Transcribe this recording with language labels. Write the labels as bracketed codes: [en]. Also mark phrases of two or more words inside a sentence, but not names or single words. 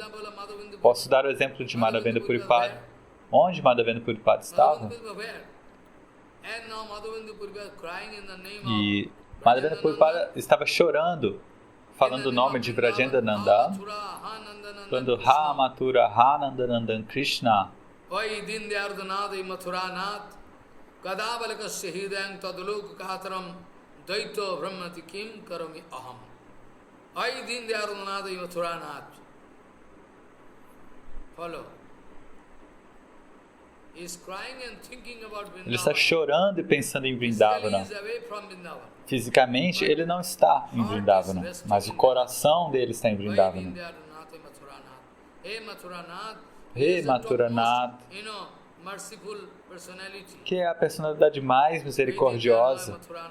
[pt] Posso dar o exemplo de Madhavendra Puripada. Onde Madhavendra Puripada estava? E Madhavendra Puripada estava chorando, falando o nome de Vrajendananda, falando Ha Mathura, Ha Nandanandan Krishna. [sa] Vai Dindyardhanad Mathuranat Kadabalakasya Hidayang Taduluk Kataram Daito Brahmati Kim Karami Aham. Vai Dindyardhanad Mathuranat. Follow. [pt] Ele está chorando e pensando em Vrindavana. Fisicamente, ele não está em Vrindavana, mas o coração dele está em Vrindavana. Rei Mathuranath, que é a personalidade mais misericordiosa.